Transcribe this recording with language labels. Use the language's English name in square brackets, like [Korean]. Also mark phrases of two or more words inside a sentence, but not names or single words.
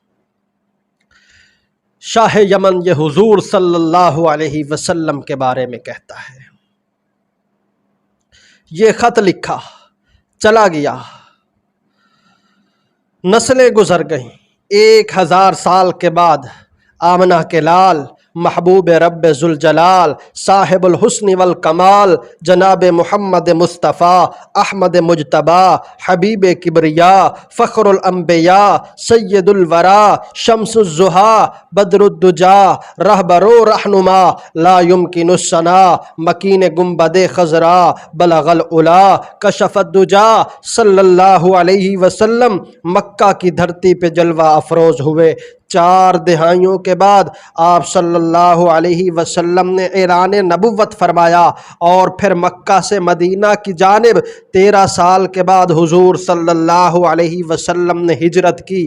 [Urdu] شاہ یمن یہ حضور [Arabic] صلى الله عليه وسلم [Urdu] کے بارے میں کہتا ہے. یہ خط لکھا، چلا گیا، نسلیں گزر گئیں. 1000 سال کے بعد آمنہ کے لال محبوب رب ذو الجلال صاحب ال حسن و الکمال جناب محمد مصطفیٰ احمد مجتبیٰ حبیب کبریا فخر الانبیاء سید الوریٰ شمس الضحیٰ بدر الدجیٰ رہبر و رہنما لا یمکن الثناء مکین گنبد خضریٰ بلغ العلیٰ کشف الدجیٰ [Arabic] صلى الله عليه وسلم [Urdu] مکہ کی دھرتی پہ جلوہ افروز ہوئے. 4 دہائیوں کے بعد آپ [Arabic] صلى الله عليه وسلم [Urdu] نے اعلان نبوت فرمایا اور پھر مکہ سے مدینہ کی جانب 13 سال کے بعد حضور [Arabic] صلى الله عليه وسلم [Urdu] نے ہجرت کی.